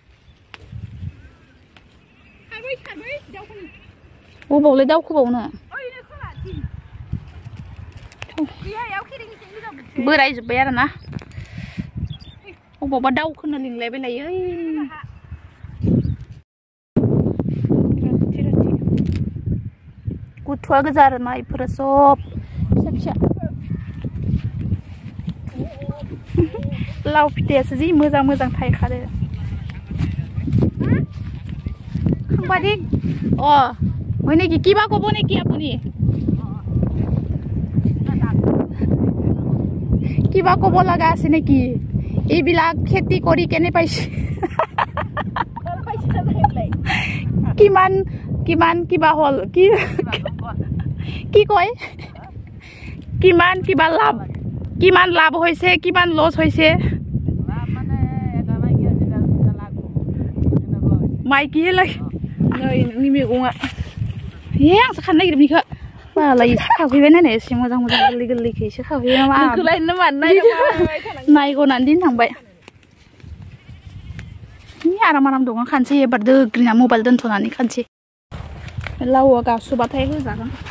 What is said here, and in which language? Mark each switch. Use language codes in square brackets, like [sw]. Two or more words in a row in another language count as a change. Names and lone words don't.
[brx] बबावलाय दावखोबावनो बोरायजोब्बाय आरोना अबावबा दावखोनो लिंलायबाय लायो गुथुवा गोजा आरोना इफोरो सब फिसा फिसा लाव फिथाइयासो जि मोजां मोजां थायखादो खांबादि [as] হয় নেকি কিবা ক'ব নেকি আপুনি কিবা ক'ব লগা আছে নেকি এইবিলাক খেতি কৰি কেনে পাইছে কিমান কিমান কিবা হ'ল কি কি কয় কিমান কিবা লাভ কিমান লাভ হৈছে কিমান লছ হৈছে [brx] माइकी लगे नोंनि मैगङा आंसो खानो नागिरदों बेखौ बालाय खाफैबाय नायनाय एसे मोजां मोजां गोरलै गोरलैखौ एसे खाफैबाय नायगनानै दिन थांबाय आराम आराम दङ खानसै एबार दोग्रिना मबाइल दोनथ'नानै खानसै लावआ गासोबाथाय होजागोन